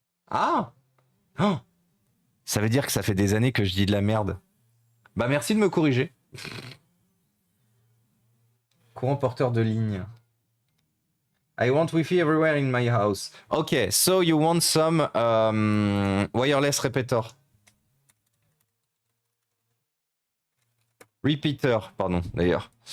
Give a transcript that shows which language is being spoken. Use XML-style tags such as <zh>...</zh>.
<fr>Ah oh, ça veut dire que ça fait des années que je dis de la merde. Bah merci de me corriger. Courant porteur de ligne.</fr> <en>I want Wi-Fi everywhere in my house. Okay, so you want some wireless repeater.</en> <fr>Repeater, pardon, d'ailleurs.</fr>